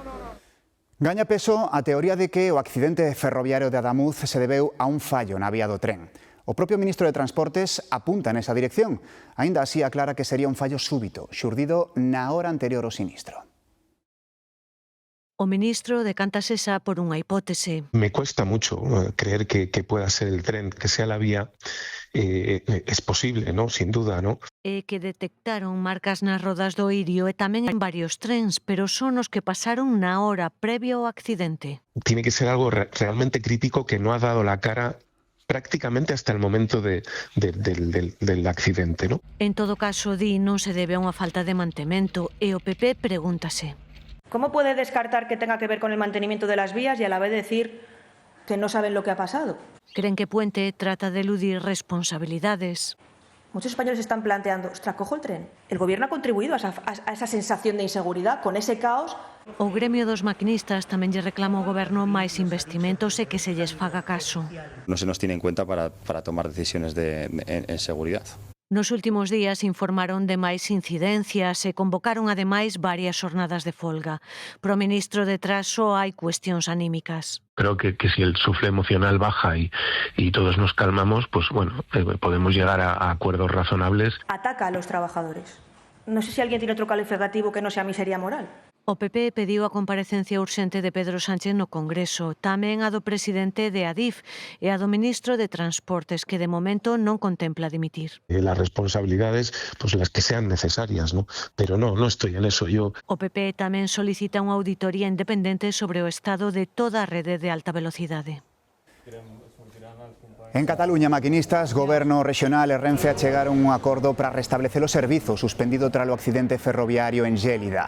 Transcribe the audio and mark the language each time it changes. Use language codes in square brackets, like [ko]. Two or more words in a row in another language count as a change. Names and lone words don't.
[gl] Gaña peso a teoría de que o accidente ferroviario de Adamuz se debeu a un fallo na vía do tren. O propio ministro de Transportes apunta nesa dirección. Aínda así aclara que sería un fallo súbito, xurdido na hora anterior ao sinistro. O ministro decántase xa por unha hipótese. [es] Me cuesta mucho creer que pueda ser el tren, que sea la vía. Es posible, ¿no? Sin duda, ¿no? [gl] Que detectaron marcas nas rodas do Irio e tamén en varios trens, pero son os que pasaron na hora previa ao accidente. [es] Tiene que ser algo realmente crítico que no ha dado la cara prácticamente hasta el momento del accidente, ¿no? [gl] En todo caso, di, non se debe a unha falta de mantemento e o PP pregúntase. [es] ¿Cómo puede descartar que tenga que ver con el mantenimiento de las vías y a la vez decir que no saben lo que ha pasado? Creen que Puente trata de eludir responsabilidades. Muchos españoles están planteando, ostras, cojo el tren. El gobierno ha contribuido a esa sensación de inseguridad, con ese caos. [gl] O gremio dos maquinistas tamén lle reclama ao goberno máis investimentos e que se lles faga caso. [es] No se nos tiene en cuenta para tomar decisiones en seguridad. [gl] Nos últimos días informaron de máis incidencias e convocaron ademais varias xornadas de folga. Pro ministro detrás só hai cuestións anímicas. [es] Creo que si el sufle emocional baja y todos nos calmamos, pues bueno, podemos llegar a acuerdos razonables. Ataca a los trabajadores. No sé si alguien tiene otro calificativo que no sea miseria moral. [gl] O PP pediu a comparecencia urxente de Pedro Sánchez no Congreso, tamén a do presidente de Adif e a do ministro de Transportes, que de momento non contempla dimitir. [es] Las responsabilidades, pues las que sean necesarias, ¿no? Pero no estoy en eso yo. [gl] O PP tamén solicita unha auditoría independente sobre o estado de toda a rede de alta velocidade. En Cataluña, maquinistas, Goberno Regional e Renfe achegaron un acordo para restablecer o servizo suspendido tralo accidente ferroviario en Gélida.